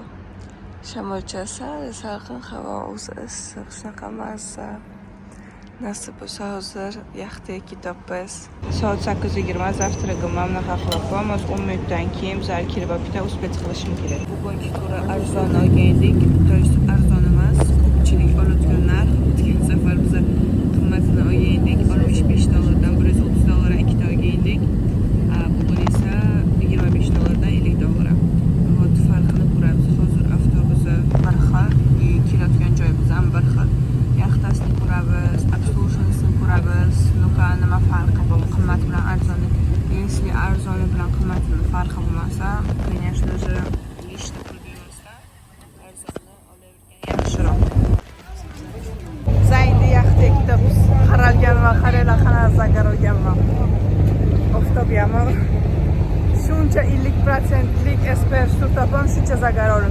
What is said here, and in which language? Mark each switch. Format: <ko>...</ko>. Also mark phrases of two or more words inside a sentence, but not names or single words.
<uz>Shamolchasi salqin, havo o'zi issiq, shunaqa mazza. Nasib bo'lsa hozir yaxtaga ketamiz. Soat 8:20. Завтрагim mana bunaqa qilib qo'yamiz. 10 minutdan keyin bizlar kelib bitta uspet qilishim kerak. Bugungi turni arzon olgandik.</uz> <ru>То есть</ru> <uz>arzon emas, ko'pchilik oladigan narx. O'tgan safar biz qimmatini olgandik. $65dan $130 ikkita olgandik. Bugun esa $25dan $50. Hozir farqini ko'ramiz. Hozir avtobus bir xil, kelayotgan joyimiz ham bir xil. Yaxtasini ko'ramiz, obslužniysini ko'ramiz. Nuqa nima farqi bor? Qimmat bilan arzoni, если arzoni bilan qimmatini farqi bo'lmasa,</uz> <ru>конечно же,</ru> <uz>ishni qilmasdan arzonni olavergan yaxshiroq. Zaydi yaxtaga ketamiz. Qaralganman, qaranglar qanaqa zagar olganman. Oftob yomon. Shuncha 50%lik SPS tutapam, shuncha zagar olaman.</uz>